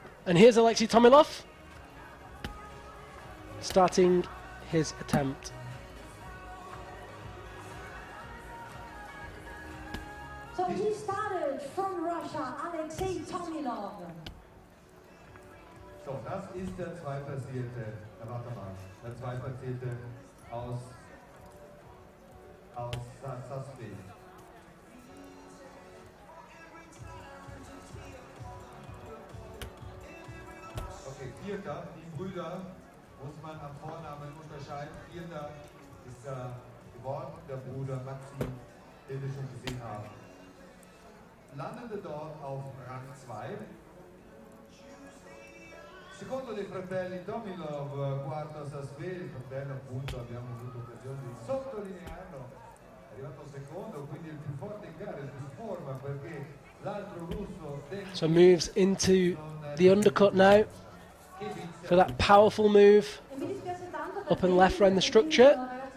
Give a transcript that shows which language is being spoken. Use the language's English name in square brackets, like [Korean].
[English] And here's Alexei Tomilov starting his attempt. So he started from Russia, Alexei Tomilov. [German] So, das ist der Zweitplatzierte, warte mal, der Zweitplatzierte aus Saspe. Okay, Vierter, die Brüder muss man am Vornamen unterscheiden. Vierter ist geworden, der Bruder Maxim, den wir schon gesehen haben. Landete dort auf Rang 2. [Italian] Secondo dei fratelli Tomilov, quarto a Sasveli, fratello appunto abbiamo avuto occasione di sottolinearlo, è arrivato secondo, quindi il più forte in gara, il più forma perché l'altro russo... [English] So moves into the undercut now for that powerful move up and left around the structure.